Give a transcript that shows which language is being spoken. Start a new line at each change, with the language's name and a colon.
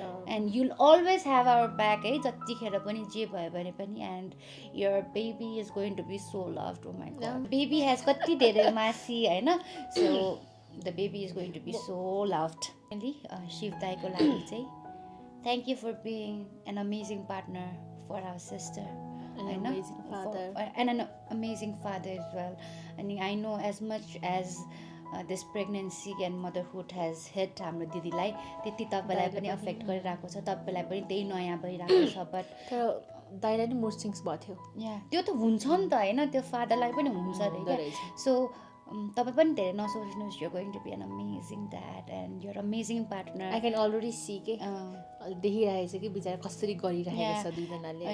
English: and you'll always have our back
Nepali: है जतिखेर पनि जे भयो भने पनि
English: and your baby is going to be so loved oh my God baby has
Nepali: कति धेरै मासी होइन
English: so the baby is going to be so loved
Nepali: Shiv दाईको लागि चाहिँ
English: thank you for being an amazing partner for our sister An amazing father. and an amazing father as well and I know as much as this pregnancy and motherhood has hit
Nepali: हाम्रो दिदीलाई त्यति तपाईँलाई पनि affect गरिरहेको छ तपाईँलाई पनि त्यही नयाँ भइरहेको छ
English: but
Nepali: तर दाइलाई नि मुड स्विङ्स भएको थियो या त्यो त हुन्छ नि त होइन त्यो फादरलाई पनि हुन्छ अरे सो तपाईँ पनि धेरै नसोच्नुहोस्
English: you going to be an amazing dad and your amazing partner I can already see
Nepali: के देखिरहेको छ कि बिचरा कसरी गरिरहेको छ दुईजनाले